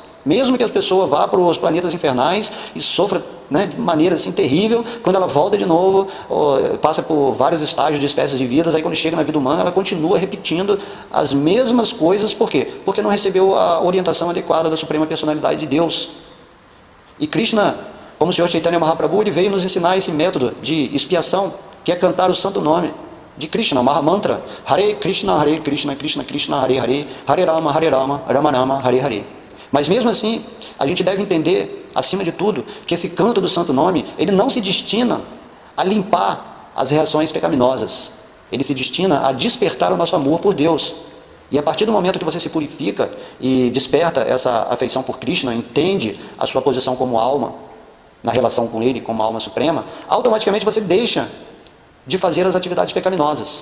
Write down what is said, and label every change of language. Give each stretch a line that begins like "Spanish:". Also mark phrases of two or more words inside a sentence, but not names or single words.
Portuguese: Mesmo que a pessoa vá para os planetas infernais e sofra, né, de maneira assim terrível, quando ela volta de novo, passa por vários estágios de espécies de vidas, aí quando chega na vida humana, ela continua repetindo as mesmas coisas. Por quê? Porque não recebeu a orientação adequada da Suprema Personalidade de Deus. E Krishna, como o Senhor Chaitanya Mahaprabhu, ele veio nos ensinar esse método de expiação, que é cantar o santo nome de Krishna, o Mahamantra,
Sanskrit: Hare Krishna, Krishna Krishna, Hare Hare, Hare Rama, Rama Rama, Hare Hare.
Portuguese: Mas mesmo assim, a gente deve entender, acima de tudo, que esse canto do santo nome, ele não se destina a limpar as reações pecaminosas. Ele se destina a despertar o nosso amor por Deus. E a partir do momento que você se purifica e desperta essa afeição por Krishna, entende a sua posição como alma, na relação com Ele, como alma suprema, automaticamente você deixa de fazer as atividades pecaminosas.